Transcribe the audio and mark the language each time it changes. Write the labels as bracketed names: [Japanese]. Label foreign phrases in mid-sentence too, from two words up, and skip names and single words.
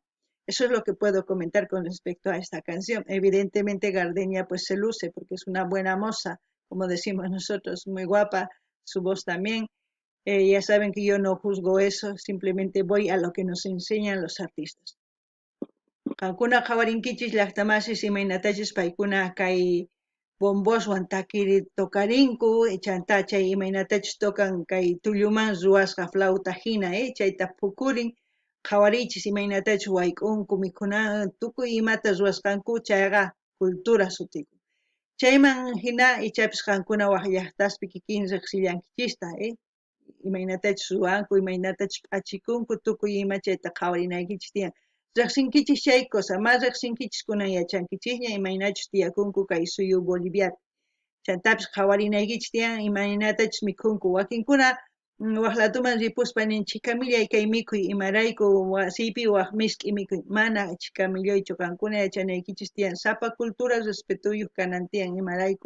[Spanish] Eso es lo que puedo comentar con respecto a esta canción. Evidentemente Gardenia pues se luce porque es una buena moza, como decimos nosotros, muy guapa, su voz también. Ya saben que yo no juzgo eso, simplemente voy a lo que nos enseñan los artistas. [Quechua] Kankuna qawarinkichis llaqtamasis imaynatachis paykuna kay bomboswan takiri tokarinku chanta chay imaynatachis tokan kay tulluman ruwasqa flauta hina chayta pukurin qhawarichis imaynatachis wayk'unku mikhuna tukuy imata ruwasqanku chayqa cultura sutiku. Chayman hina ichapis qankuna waq llaqtaspi kikin riqsillankichista imaynatachis ruwanku imaynatachis p'achikunku tukuy ima chayta qhawarinaykichis tiyan. Riqsinkichis chay cosa, más riqsinkichis kunan yachankichikña imaynachus tiyakunku kay suyu Boliviapi. Chantapis qhawarinaykichis tiyan imaynatachus mikhunku. Wakinkuna waqlatuman ripuspa nin chikamillay kay mikhuy imarayku wasiypi waq misk'i mikhuy. Mana chikamillaychu qankuna yachanaykichis tiyan. Sapa cultura respetuyuq kanan tiyan imarayku.